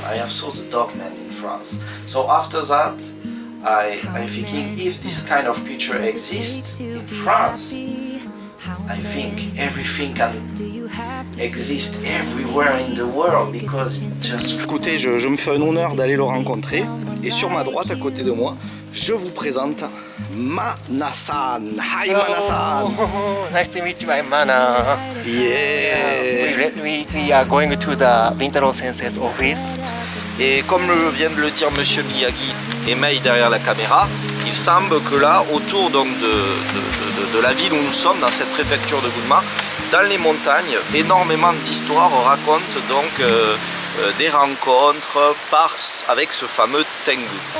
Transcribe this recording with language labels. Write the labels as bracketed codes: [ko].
[en] I have saw the dogman in France. So after that, I thinking if this kind of creature exists in France, I think everything can exist everywhere in the world because it just. [fr] Écoutez, je me fais un honneur d'aller le rencontrer. Et sur ma droite, à côté de moi, je vous présente Mana-san. [en] Hi Mana-san. Nice to meet you, I'm Mana. Yeah. We are going to the Bintaro Sensei's office. [fr] Et comme vient de le dire Monsieur Miyagi et Mei derrière la caméra, il semble que là, autour donc de la ville où nous sommes, dans cette préfecture de Gunma, dans les montagnes, énormément d'histoires racontent donc des rencontres avec ce fameux Tengu.